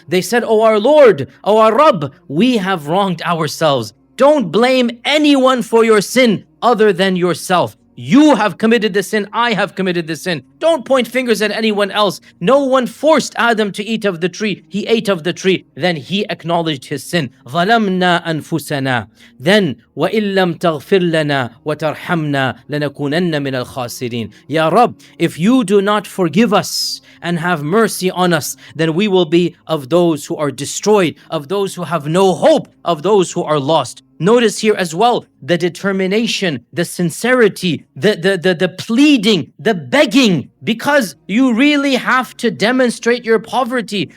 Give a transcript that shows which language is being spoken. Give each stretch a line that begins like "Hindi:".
English: They said, oh our Lord, oh our Rabb, we have wronged ourselves. Don't blame anyone for your sin other than yourself. You have committed the sin, I have committed the sin. Don't point fingers at anyone else. No one forced Adam to eat of the tree. He ate of the tree. Then he acknowledged his sin.
Arabic: ظَلَمْنَا أَنفُسَنَا. Then وَإِن لَمْ تَغْفِرْ لَنَا وَتَرْحَمْنَا لَنَكُونَنَّ مِنَ الْخَاسِرِينَ.
English: Ya Rabb, if you do not forgive us and have mercy on us, then we will be of those who are destroyed, of those who have no hope, of those who are lost. Notice here as well, the determination, the sincerity, the pleading, the begging, because you really have to demonstrate your poverty.